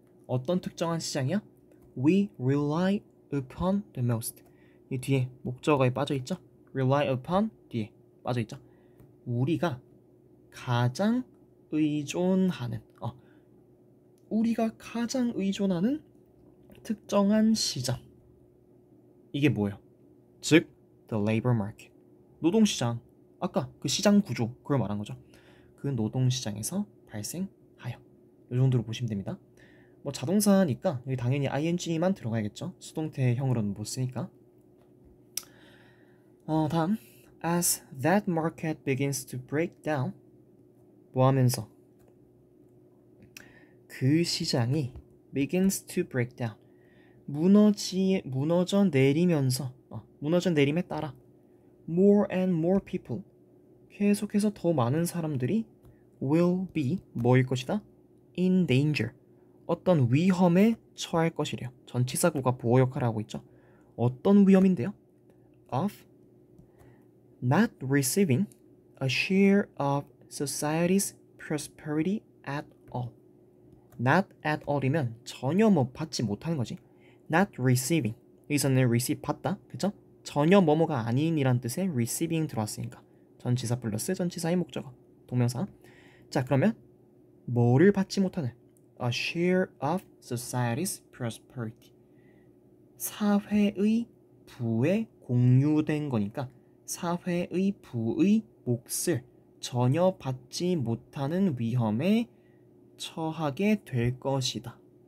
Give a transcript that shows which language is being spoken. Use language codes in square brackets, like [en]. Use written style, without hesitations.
[ko] 어떤 특정한 시장이야? [en] We rely upon the most. [ko] 이 뒤에 목적어에 빠져있죠? [en] rely upon [ko] 뒤에 빠져있죠? 우리가 가장 의존하는 우리가 가장 의존하는 특정한 시장. 이게 뭐예요? [en] 즉 the labor market, 노동시장. [ko] 아까 그 시장 구조, 그걸 말한 거죠. 그 노동시장에서 발생하여. 이 정도로 보시면 됩니다. 자동사니까 여기 당연히 ing만 들어가야겠죠. 수동태형으로는 못 쓰니까. [en] 다음, as that market begins to break down, [ko] 뭐 하면서? 그 시장이 [en] begins to break down, [ko] 무너져 내리면서, 무너져 내림에 따라 [en] more and more people, [ko] 계속해서 더 많은 사람들이 [en] will be, [ko] 뭐일 것이다? [en] in danger, [ko] 어떤 위험에 처할 것이래요. 전치사구가 보호 역할을 하고 있죠. 어떤 위험인데요? [en] of not receiving a share of society's prosperity at all. not at all [ko] 이면 전혀 받지 못하는 거지. [en] not receiving, [ko] 여기서는 receive 받다, 그쵸? 전혀 뭐뭐가 아닌이란 뜻의 receiving 들어왔으니까 전치사 플러스 전치사의 목적어, 동명사. 자, 그러면 뭐를 받지 못하는? [en] a share of society's prosperity, [ko] 사회의 부에 공유된 거니까 사회의 부의 몫을 전혀 받지 못하는 위험에 처하게 될 것이다.